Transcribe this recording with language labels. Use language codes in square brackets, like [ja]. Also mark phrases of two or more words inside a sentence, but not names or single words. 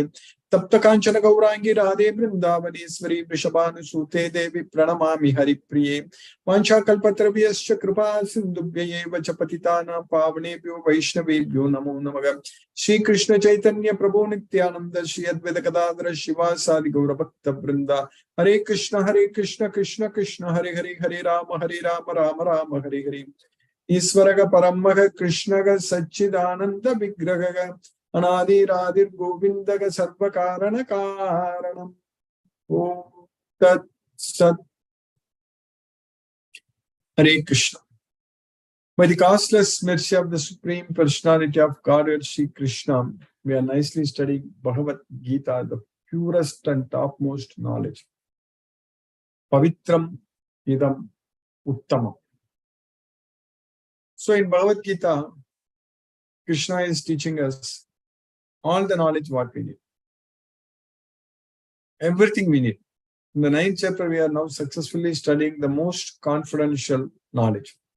[sa] तप्त कांचन गौरांगी राधे वृंदावनेश्वरी वृषभानुसूते देवी प्रणमामि हरिप्रिये। वाञ्छाकल्पतरुभ्यश्च कृपा सिन्धुभ्यैव च पतितानां पावनेभ्यो वैष्णवेभ्यो नमो नमः। श्री कृष्ण चैतन्य प्रभु नित्यानंद श्री अद्वैत गदाधर शिवासादि गौरभक्त वृंदा। हरे कृष्ण कृष्ण कृष्ण हरे हरे हरे राम राम राम हरे हरे। ईश्वरः परमः कृष्णः सच्चिदानंद विग्रहः अनादिरादिर् गोविन्दः सर्वकारण कारणम्। ओम तत्सत्। हरे कृष्ण. [en] By the costless mercy of the Supreme Personality of Godhead, Sri Krishna, we are nicely studying Bhagavad Gita, the purest and topmost knowledge. [sa] पवित्रम् इदम् उत्तमम्. [en] So in Bhagavad Gita, Krishna is teaching us all the knowledge what we need. Everything we need. In the 9th chapter, we are now successfully studying the most confidential knowledge.